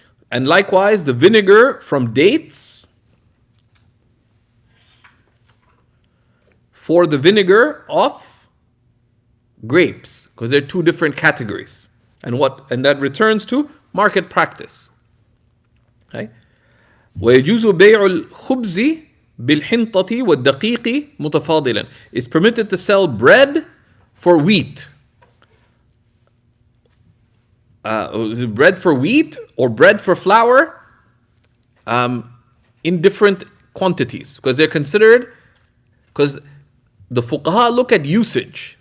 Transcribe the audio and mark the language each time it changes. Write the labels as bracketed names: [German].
[English] And likewise, the vinegar from dates for the vinegar of grapes, because they're two different categories. And that returns to market practice. Okay? [Arabic] ويجوز بيع الخبز بالحنطة والدقيق متفاضلا. [English] It's permitted to sell bread for wheat. Bread for wheat or bread for flour in different quantities, because they're considered, because the fuqaha look at usage.